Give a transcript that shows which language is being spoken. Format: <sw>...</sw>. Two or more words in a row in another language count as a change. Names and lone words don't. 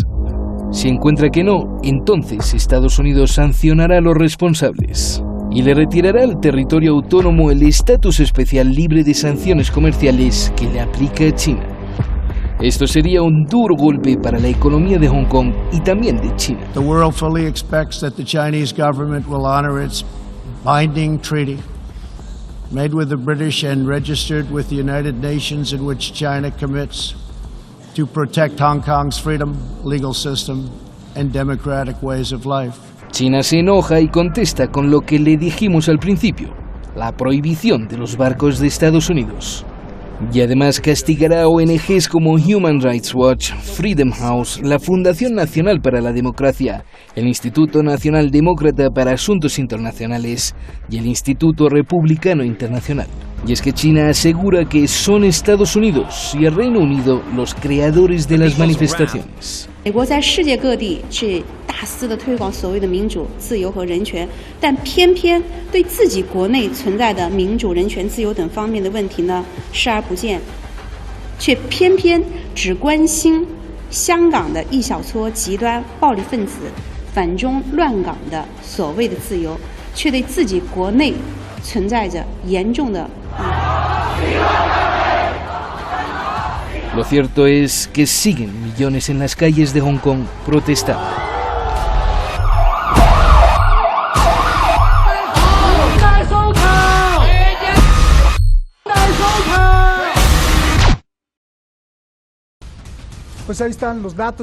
<es>Si encuentra que no, entonces Estados Unidos sancionará a los responsables y le retirará al territorio autónomo el estatus especial libre de sanciones comerciales que le aplica a China. Esto sería un duro golpe para la economía de Hong Kong y también de China.</es> <en>The world fully expects that the Chinese government will honor its binding treaty made with the British and registered with the United Nations, in which China commits to protect Hong Kong's freedom, legal system and democratic ways of life.</en> <es>China se enoja y contesta con lo que le dijimos al principio, la prohibición de los barcos de Estados Unidos. Y además castigará a ONGs como Human Rights Watch, Freedom House, la Fundación Nacional para la Democracia, el Instituto Nacional Demócrata para Asuntos Internacionales y el Instituto Republicano Internacional. Y es que China asegura que son Estados Unidos y el Reino Unido los creadores de las manifestaciones.</es> <zh>美国在世界各地去大肆地推广所谓的民主、自由和人权，但偏偏对自己国内存在的民主、人权、自由等方面的问题呢视而不见，却偏偏只关心香港的一小撮极端暴力分子反中乱港的所谓的自由，却对自己国内存在着严重的。</zh> <es>Lo cierto es que siguen millones en las calles de Hong Kong protestando. Pues ahí están los datos.</es>